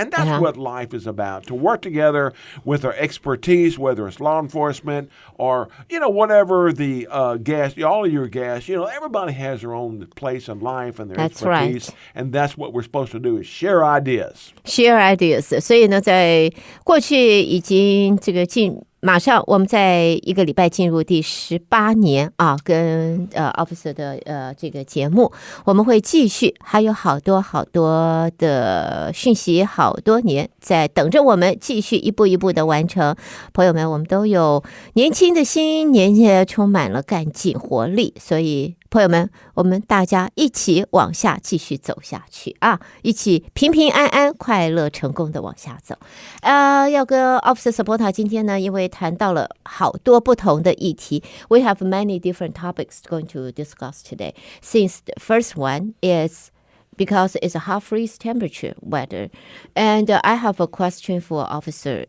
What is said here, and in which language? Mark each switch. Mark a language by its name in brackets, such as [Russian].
[English] And that's what life is about, to work together with our expertise, whether it's law enforcement or, whatever the guests, all of your guests, everybody has their own place in life and their expertise. Right. And that's what we're supposed to do is share ideas.Share ideas. [Chinese] 所以呢，在过去已经马上我们在一个礼拜进入第18年啊，跟Officer 的这个节目，我们会继续，还有好多的讯息，好多年在等着我们继续一步一步的完成。朋友们，我们都有年轻的心，年轻充满了干劲活力，所以朋友们，我们大家一起往下继续走下去啊，一起平平安安、快乐、成功的往下走。要跟 Officer Sabota 今天呢，因为谈到了好多不同的议题 ， [English] We have many different topics going to discuss today. Since the first one is because it's a half freeze temperature weather, and I have a question for Officer.